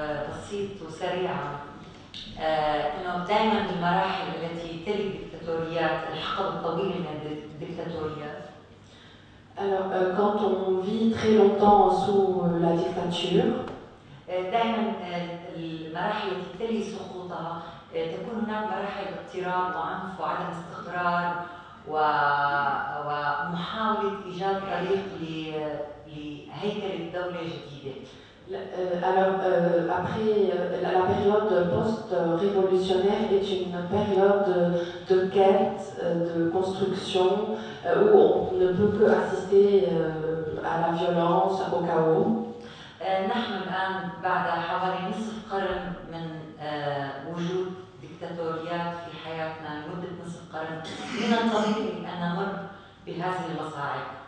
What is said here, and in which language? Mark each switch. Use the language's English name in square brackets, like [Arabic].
[Arabic] بسيط وسريع إنه دائما المراحل التي تلي الدكتاتوريات الحقب الطويلة من الدكتاتوريات. [French] Alors, quand on vit très longtemps sous la dictature, [Arabic] دائما المراحل التي تلي سقوطها تكون هناك مراحل اضطراب وعنف وعدم استقرار ومحاولة إيجاد طريق لهيكلة دولة جديدة. [French] Alors, après, la période post-révolutionnaire est une période de quête, de construction, où on ne peut que assister à la violence, au chaos. [Arabic] نحن الآن بعد حوالي نصف قرن من وجود ديكتاتوريات في حياتنا لمدة نصف قرن من الطبيعي أن نمر بهذه المصاعب.